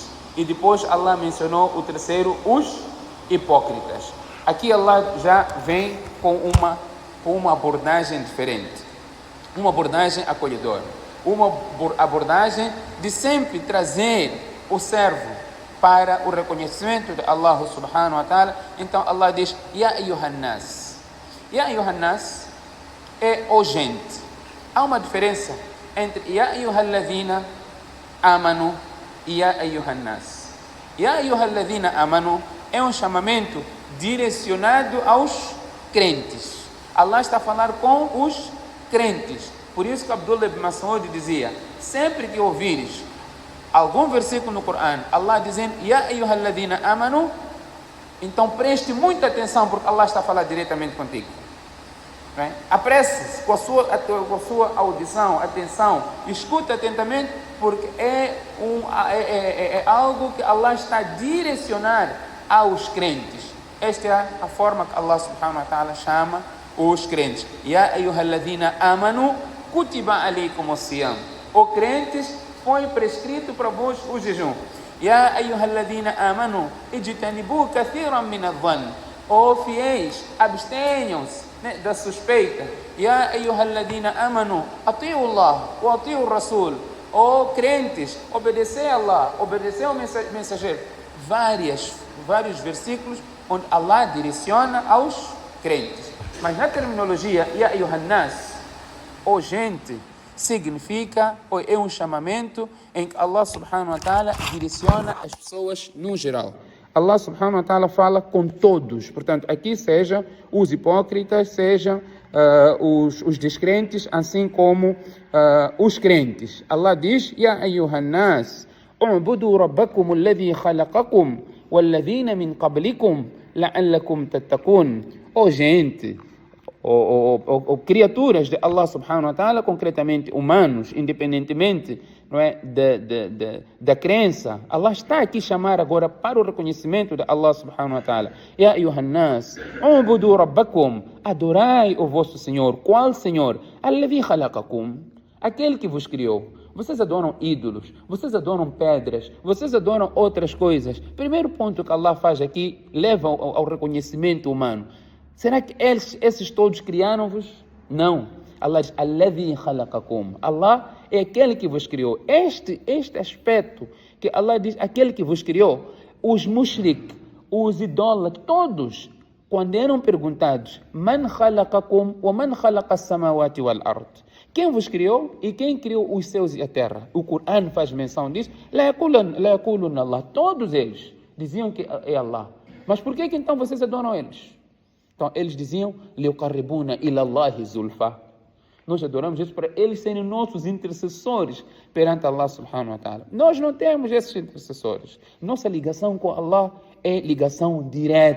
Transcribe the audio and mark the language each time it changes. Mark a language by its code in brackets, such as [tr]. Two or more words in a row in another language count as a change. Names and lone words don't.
[pt] E depois Allah mencionou o terceiro, os hipócritas. Aqui Allah já vem com uma abordagem diferente, uma abordagem acolhedora, uma abordagem de sempre trazer o servo para o reconhecimento de Allah [ar] سبحانه وتعالى. [pt] Então Allah diz, [ar] يا أيها الناس. يا أيها الناس [pt] é o gente. Há uma diferença entre [ar] يا أيها الذين آمنوا [pt] e [ar] يا أيها الناس. يا أيها الذين آمنوا [pt] é um chamamento direcionado aos crentes. Allah está a falar com os crentes. Por isso que Abdullah ibn Mas'ud dizia, sempre que ouvires algum versículo no Corão, Allah dizendo, [ar] يا أيها الذين آمنوا, [pt] então preste muita atenção, porque Allah está a falar diretamente contigo. Apresse-se com a sua audição, atenção, escuta atentamente, porque é algo que Allah está a direcionar aos crentes. Esta é a forma que Allah [ar] سبحانه وتعالى [pt] chama os crentes. [ar] يا أيها الذين آمنوا كتب عليكم الصيام. [pt] O crentes, foi prescrito para vós o jejum. [ar] يا أيها الذين آمنوا اجتنبوا كثيرا من الظن. [pt] O fiéis, abstenham-se da suspeita. [ar] يا أيها الذين آمنوا أطيعوا الله وأطيعوا الرسول. [pt] O crentes, obedecer a Allah, obedecer ao mensageiro. Vários versículos onde Allah direciona aos crentes. Mas na terminologia, [ar] يا أيها الناس, [pt] ou gente, significa, ou é um chamamento em que Allah [ar] سبحانه وتعالى [pt] direciona as pessoas no geral. Allah [ar] سبحانه وتعالى [pt] fala com todos. Portanto, aqui sejam os hipócritas, sejam os descrentes, assim como os crentes. Allah diz, [ar] يا أيها الناس اعبدوا ربكم الذي خلقكم والذين من قبلكم لعلكم تتقون. [pt] Ó gente, ou criaturas de Allah [ar] سبحانه وتعالى, [pt] concretamente humanos, independentemente, não é, da crença, Allah está aqui a chamar agora para o reconhecimento de Allah [ar] سبحانه وتعالى. يا أيها الناس اعبدوا ربكم, [pt] adorai o vosso Senhor. Qual Senhor? [ar] الذي خلقكم, [pt] aquele que vos criou. Vocês adoram ídolos, vocês adoram pedras, vocês adoram outras coisas. Primeiro ponto que Allah faz aqui, leva ao reconhecimento humano. Será que esses todos criaram-vos? Não. Allah diz, [ar] الذي خلقكم. [pt] Allah é aquele que vos criou. Este aspecto que Allah diz, aquele que vos criou, os mushrik, os idólatras, todos, quando eram perguntados, [ar] من خلقكم ومن خلق السماوات والأرض. [pt] Quem vos criou e quem criou os céus e a terra? O Corão faz menção disso. [ar] ليقولن الله. [pt] Todos eles diziam que é Allah. Mas por que então vocês adoram eles? Então eles diziam, [ar] ليقربونا إلى الله زلفى. [pt] Nós adoramos isso para eles serem nossos intercessores perante Allah [ar] سبحانه وتعالى. [pt] Nós não temos esses intercessores. Nossa ligação com Allah é ligação direta.